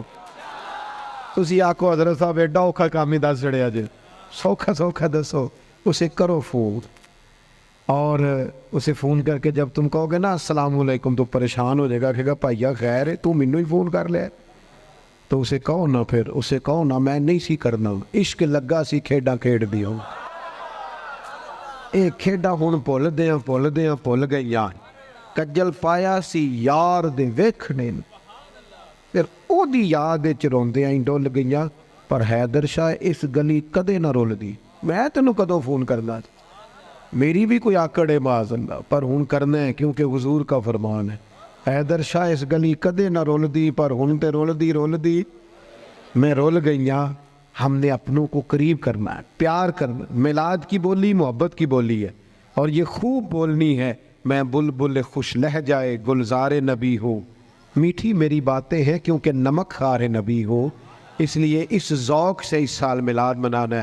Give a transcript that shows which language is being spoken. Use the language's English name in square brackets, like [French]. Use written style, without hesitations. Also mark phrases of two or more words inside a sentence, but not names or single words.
[Punjabi] تسی آکو حضرت صاحب ایڈا اوکھا کام ہی دس چڑیا جی، سوکھا سوکھا دسو، اسے کرو فون. [Urdu] اور اسے فون کر کے جب تم کہو گے نا [Arabic] السلام علیکم [Urdu] تو پریشان ہو جائے گا، کہے گا بھائیا خیر ہے [Punjabi] تو مینوں ہی فون کر لے، [Urdu] تو اسے کہو نا، پھر اسے کہو نا [Punjabi] میں نہیں سی کرنا، عشق لگا سی کھیڈاں کھیڈ دیو، اے کھیڈاں ہن بھول گئیاں، کجل پایا سی یار دے ویکھنے، پھر او دی یاد وچ روندیاں ہی ڈول گئیاں، پر حیدر شاہ اس گلی کدے نہ رولدی، میں تینوں کدوں فون کرنا، میری بھی کوئی آکڑ ہے [Arabic] معاذ اللہ، [Punjabi] پر ہن کرنا ہے [Urdu] کیونکہ حضور کا فرمان ہے۔ [Punjabi] حیدر شاہ اس گلی کدے نہ رولدی، پر ہن تے رولدی میں رول گئیاں۔ [Urdu] ہم نے اپنوں کو قریب کرنا ہے، پیار کرنا، میلاد کی بولی محبت کی بولی ہے، اور یہ خوب بولنی ہے، میں بلبل خوش لہجائے گلزار نبی ہوں، میٹھی میری باتیں ہیں کیونکہ نمک خار نبی ہوں، اس لیے اس ذوق سے اس سال میلاد منانا ہے۔